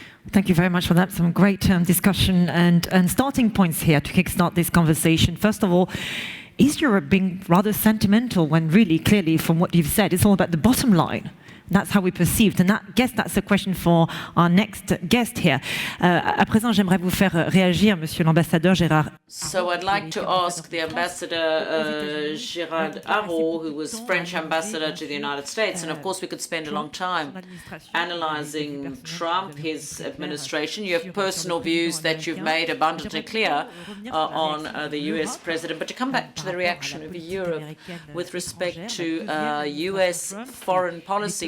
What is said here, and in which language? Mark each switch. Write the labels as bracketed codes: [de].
[en] Thank you very much for that. Some great discussion and starting points here to kickstart this conversation. First of all, is Europe being rather sentimental when really, clearly, from what you've said, it's all about the bottom line? That's how we perceived. And I guess that's a question for our next guest here. [fr] À présent, j'aimerais vous faire réagir, Monsieur l'ambassadeur Gérard. [en] So I'd like to ask the ambassador Gérard Haro, who was French ambassador to the United States, and of course we could spend a long time analyzing Trump, his administration. You have personal views that you've made abundantly clear on the US president, but to come back to the reaction of Europe with respect to US foreign policy.